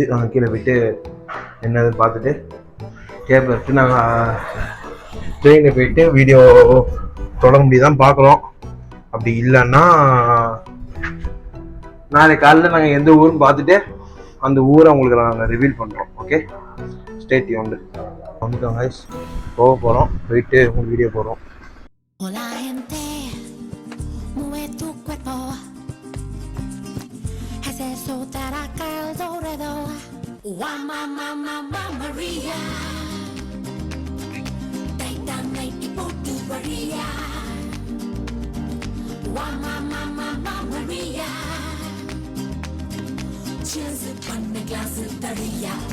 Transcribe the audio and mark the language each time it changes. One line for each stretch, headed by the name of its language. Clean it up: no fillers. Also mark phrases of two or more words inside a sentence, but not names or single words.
Tamil: நாங்கள் கீழே போயிட்டு என்னது பார்த்துட்டு கேப் எடுத்து நாங்கள் ட்ரெயினில் போயிட்டு வீடியோ தொடர முடியுதான் பார்க்குறோம். அப்படி இல்லைன்னா நாளைக்கு காலையில் நாங்கள் எந்த ஊருன்னு பார்த்துட்டு அந்த ஊரை உங்களுக்கு நாங்கள் ரிவீல் பண்ணுறோம்.
English: Okay, stay tuned.
Tamil: வந்துட்டோம் கைஸ், போக போகிறோம். போயிட்டு உங்களுக்கு வீடியோ போடுறோம்.
Spanish: Hola gente, mueve tu cuerpo, haz eso taraca el dorado, Mamma Maria, Dynamite Ipotu Maria, Mamma Maria, cheers பண்ண glass தடியா.